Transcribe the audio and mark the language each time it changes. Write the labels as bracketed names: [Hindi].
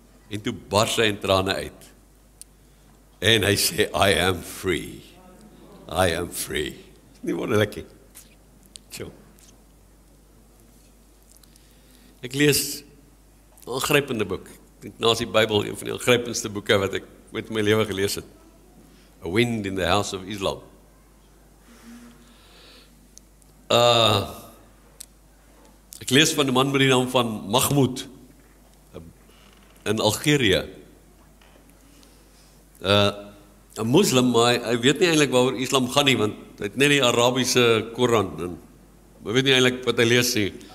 [Afrikaans] En toe bars hy in trane uit. En hy sê, [English] I am free. I am free. [Afrikaans] Nie wonderlik nie. So. Ek lees 'n aangrypende boek. Ek dink naas die Bybel een van die aangrypendste boeke wat ek ooit in my lewe gelees het. [English] A Wind in the House of Islam. [Afrikaans] Ek lees van 'n man met die naam van Mahmoud in Algerië. 'n Moslim, maar hy weet nie eintlik waaroor Islam gaan nie, want hy het net die Arabiese Koran en hy weet nie eintlik wat hy lees nie.